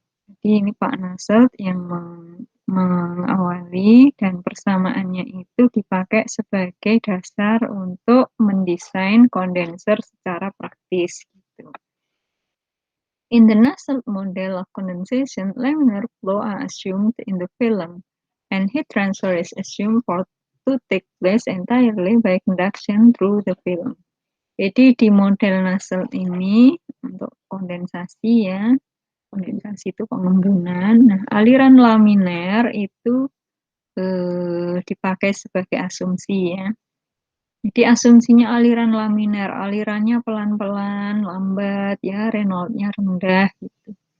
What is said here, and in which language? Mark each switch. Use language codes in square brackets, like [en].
[id] Jadi ini Pak Nusselt yang mengawali dan persamaannya itu dipakai sebagai dasar untuk mendesain kondenser secara praktis. Gitu. [en] In the Nusselt model of condensation, laminar flow are assumed in the film, and heat transfer is assumed to take place entirely by conduction through the film. [id] Jadi di model Nusselt ini untuk kondensasi ya, kondensasi itu pengembunan. Nah, aliran laminer itu dipakai sebagai asumsi ya. Jadi asumsinya aliran laminer, alirannya pelan-pelan, lambat ya, Reynolds-nya rendah gitu.